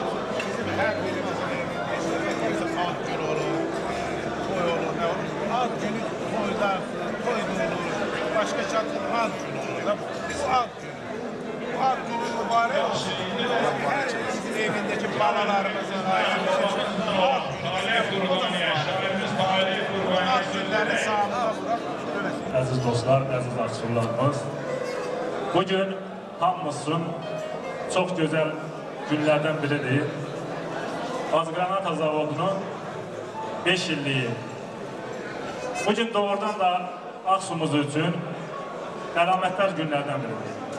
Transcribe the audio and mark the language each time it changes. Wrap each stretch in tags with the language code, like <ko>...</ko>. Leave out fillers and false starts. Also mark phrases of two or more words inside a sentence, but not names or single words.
<tr>Bizim her birimizin ad günü toylar, başka çatır ad günü olur. Bu ad günü. Bu ad günü mübarek olsun. Her evindeki balalarımızın, ailemizin ad günü. O da mübarek. Ad günlerini sağlığa bırak.</tr> <az>Əziz dostlar, əziz Aksurlarımız, bugün hamımızın çox gözəl günlərdən biridir. Azgranata Zavodunun 5 illiyi. Bugün doğrudan da Aksumuz üçün əlamətlər günlərdən biridir.</az>